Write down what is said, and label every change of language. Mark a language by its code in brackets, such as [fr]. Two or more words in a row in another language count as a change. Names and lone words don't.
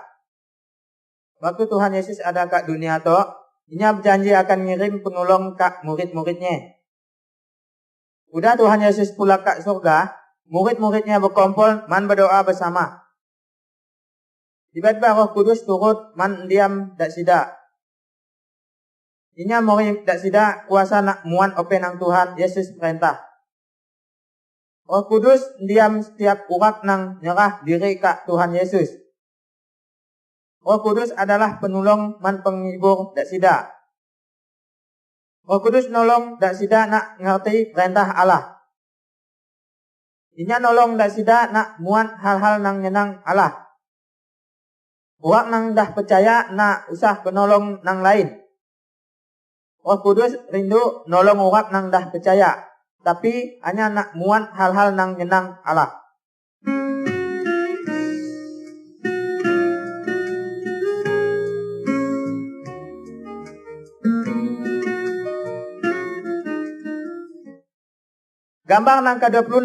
[xdy] Waktu Tuhan Yesus ada kat dunia to, Inya berjanji akan ngirim penolong kat murid-muridnya. Udah Tuhan Yesus pulang kat surga, murid-muridnya berkumpul man berdoa bersama. Tiba-tiba Roh Kudus turut man diam dak sida. Inya murid dak sida kuasa nak muan open nang Tuhan Yesus perintah. Roh Kudus diam setiap urat nang nyerah diri kat Tuhan Yesus. Roh Kudus adalah penolong man penghibur dak sida. Roh Kudus nolong dak sida nak ngerti perintah Allah. Inya nolong dak sida nak muat hal-hal nang nyenang Allah. Urak nang dah percaya nak usah penolong nang lain. Roh Kudus rindu nolong urak nang dah percaya, tapi hanya nak muat hal-hal nang nyenang Allah. Gambar nang ke-26.